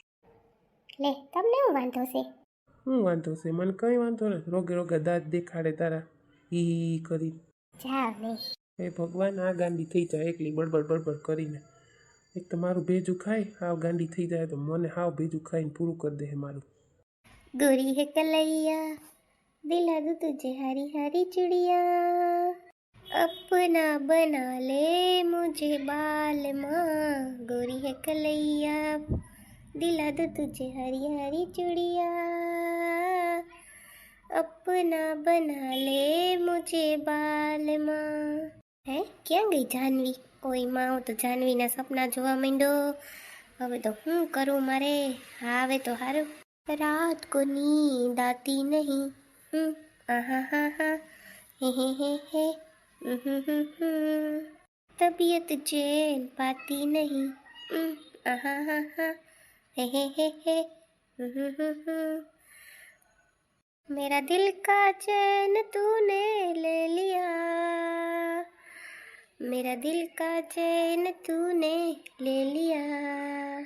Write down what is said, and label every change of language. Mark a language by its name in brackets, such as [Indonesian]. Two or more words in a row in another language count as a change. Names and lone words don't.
[Gujarati] લે તમને શું વાંધો છે? શું વાંધો છે? મને કઈ વાંધો ને. રોગે દાંત દેખાડે તારા ઈ કરી. જાવ નહીં. હે ભગવાન, આ ગાંડી થઈ જાય એકલી બળબડ કરીને. એક તો મારું ભેજું ખાય હાવ ગાંડી થઈ જાય તો મને હાવ ભેજું ખાઈને પૂરું કરી દે મારું. [Hindi] गोरी है कलैया दिला दूं तुझे हरी हरी चूड़िया अपना बना ले मुझे बाल माँ गोरी है कलैया दिला दो तुझे हरी हरी चूड़िया, अपना बना ले मुझे बाल माँ। [Gujarati] હે ક્યાં ગઈ જાનવી? ઓય માં, હું તો જાનવીના સપના જોવા માંડ્યો. હવે તો શું કરું મારે? હા હવે તો હારું. [Hindi] रात को नींद आती नहीं. आहा हा हा हे तबीयत चैन पाती नहीं. आहा हा हा हे मेरा दिल का चैन तूने ले लिया, मेरा दिल का चैन तूने ले लिया.